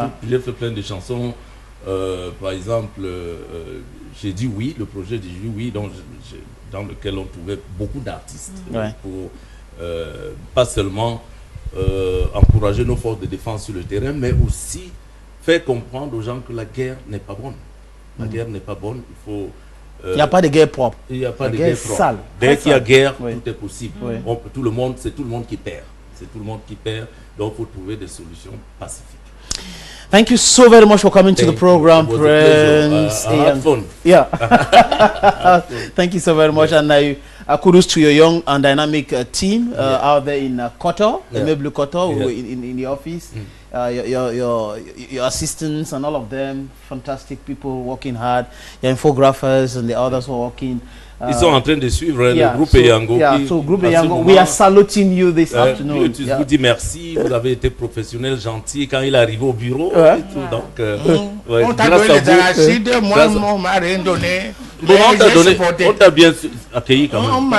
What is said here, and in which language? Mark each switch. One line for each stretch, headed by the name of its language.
French: J'ai fait plein de chansons. Par exemple, j'ai dit oui, le projet dit oui, dans lequel on trouvait beaucoup d'artistes pour pas seulement encourager nos forces de défense sur le terrain, mais aussi faire comprendre aux gens que la guerre n'est pas bonne. La guerre n'est pas bonne, il faut... il n'y a pas de guerre propre. Il n'y a pas de guerre propre. Sale. Dès qu'il y a guerre, tout est possible. C'est tout le monde qui perd. C'est tout le monde qui perd, donc il faut trouver des solutions pacifiques.
English: Thank you so very much for coming to the program, Prince. I had fun. Yeah. Thank you so very much. And kudos to your young and dynamic team out there in Qatar, Immeuble Qatar, in the office. Your assistants and all of them, fantastic people working hard. Your infographers and the others who are working.
French: Ils sont en train de suivre le groupe Eyango.
English: So groupe Eyango, we are saluting you this afternoon.
French: Je vous dis merci, vous avez été professionnel, gentil quand il est arrivé au bureau. Et tout, donc, on t'a donné les arachides, moi, on m'a rien donné. Bon, on t'a bien accueilli quand même.